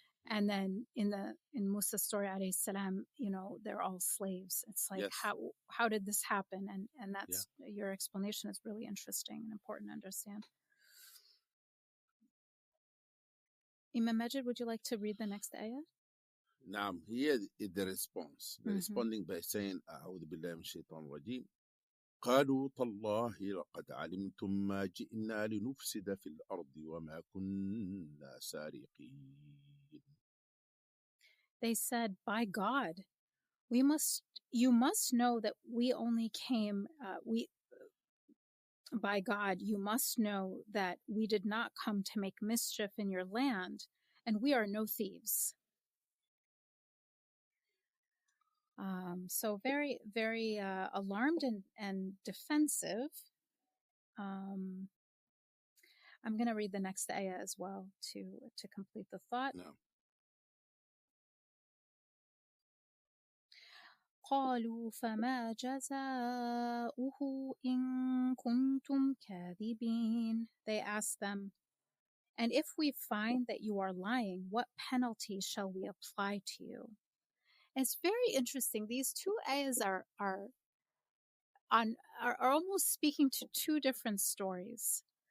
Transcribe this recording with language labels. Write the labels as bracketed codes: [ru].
[en] And then in Musa's story, alayhi salam, they're all slaves. It's like, how did this happen? And that's your explanation is really interesting and important to understand. Imam Majid, would you like to read the next ayah? Now, here is the response. They're responding by saying, [ar] أعوذ بالله من الشيطان الرجيم. قالوا تالله لقد علمتم ما جئنا لنفسد في الأرض وما كنا سارقين. [en] They said, by God, you must know that we only came, by God, you must know that we did not come to make mischief in your land, and we are no thieves. So very, very alarmed and defensive. I'm going to read the next ayah as well to complete the thought. No. [ar] قالوا فما جزاؤه إن كنتم كاذبين. [en] They asked them, and if we find that you are lying, what penalty shall we apply to you? It's very interesting. These two ayahs are almost speaking to two different stories.